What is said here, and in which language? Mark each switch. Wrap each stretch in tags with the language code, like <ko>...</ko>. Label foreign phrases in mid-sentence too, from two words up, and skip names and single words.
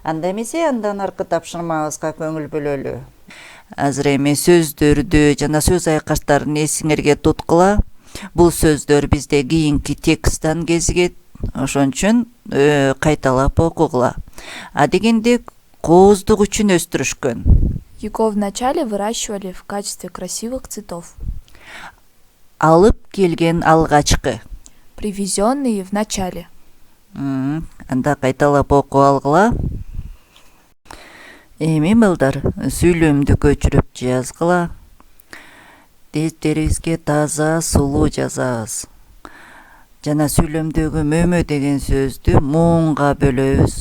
<ky>Анда эмесе андан аркы тапшырмабызга көңүл бөлөлү. Азыр эми сөздөрдү жана сөз айкаштарын эсиңерге туткула. Бул сөздөр бизде кийинки тексттен кезигет. Ошон үчүн кайталап окугула. А дегенде кооздук үчүн өстүрүшкөн.</ky> <ru>Его вначале выращивали в качестве красивых цветов.</ru> <ky>Алып келген алгачкы.</ky> <ru>Привезенные в начале.</ru> <ky>Анда кайталап окуп алгыла. Эми балдар сүйлөмдү көчүрүп жазгыла. Дефтерибизге таза, сулуу жазабыз. Жана сүйлөмдөгү мөмө деген сөздү муунга бөлөбүз.</ky>